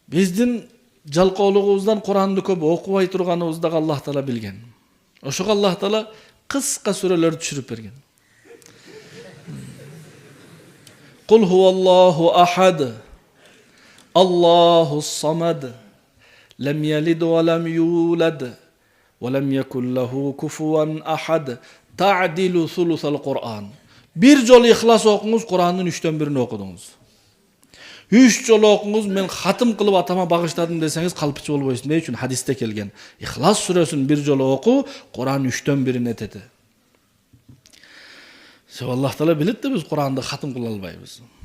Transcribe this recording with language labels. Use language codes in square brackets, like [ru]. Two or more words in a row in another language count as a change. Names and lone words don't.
[ky] Биздин жалкоолугубуздан Куранды көп окубай турганыбызды Аллах Таала билген. Ошого Аллах Таала кыска сүрөлөрдү түшүрүп берген. [ar] قل هو الله أحد. الله الصمد لم يلد ولم يولد. ولم يكن له كفوا أحد. تعدل ثلث القرآن. [ky] Bir жолу ихлас окуңуз, Курандын 3/1 окудуңуз. 3 жолу окуңуз, мен хатым кылып атама багыштадым десеңиз калпычы болбойсуң. Эмне үчүн? Хадисте келген. Ихлас сүрөсүн bir жолу оку, Куран 3/1 этет. Аллах Таала билет да биз Куранды хатым кыла албайбыз.